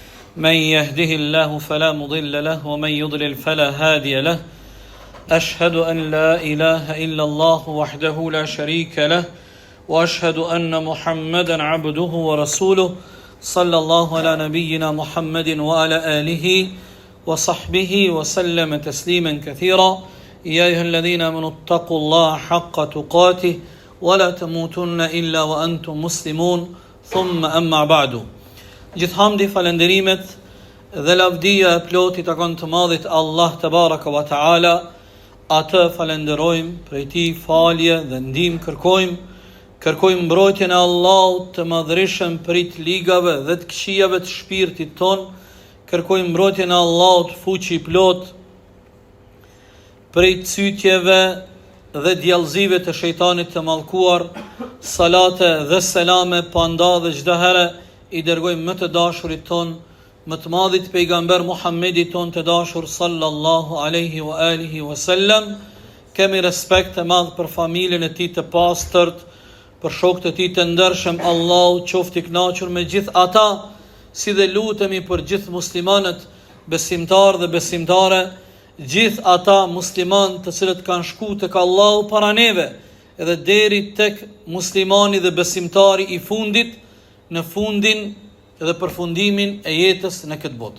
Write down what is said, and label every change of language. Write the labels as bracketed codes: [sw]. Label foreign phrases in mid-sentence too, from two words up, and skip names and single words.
[ar] من يهده الله فلا مضل له ومن يضلل فلا هادي له أشهد أن لا إله إلا الله وحده لا شريك له وأشهد أن محمدا عبده ورسوله صلى الله على نبينا محمد وعلى آله وصحبه وسلم تسليما كثيرا يا أيها الذين آمنوا اتقوا الله حق تقاته ولا تموتن إلا وأنتم مسلمون ثم أما بعد. [sq] Gjithhamdi, falenderimet dhe lavdia e plotit takon të madhit Allah te [ar] بارك وتعالى. [sq] Atë falenderojmë, prej tij falje dhe ndihmë kërkojmë mbrojtjen e Allahut të madhërisëm prej të ligave dhe të këqijave të shpirtit ton. Kërkojmë mbrojtjen e Allahut fuqi plot prej cytjeve dhe djallëzive të shejtanit të mallkuar. Salate dhe selame pa nda dhe çdo herë I dërgojmë më të dashurit ton, më të madhit pejgamber Muhammedit ton të dashur [ar] صلى الله عليه وآله وسلم. [sq] Kemi respekt të madh për familjen e tij të pastërt, për shokët e tij të ndershëm. Allahu qoftë I kënaqur me gjithë ata, si dhe lutemi për gjithë muslimanët, besimtar dhe besimtare, gjithë ata musliman të cilët kanë shkuar tek Allahu para neve, edhe deri tek muslimani dhe besimtari I fundit, në fundin dhe përfundimin e jetës në këtë botë.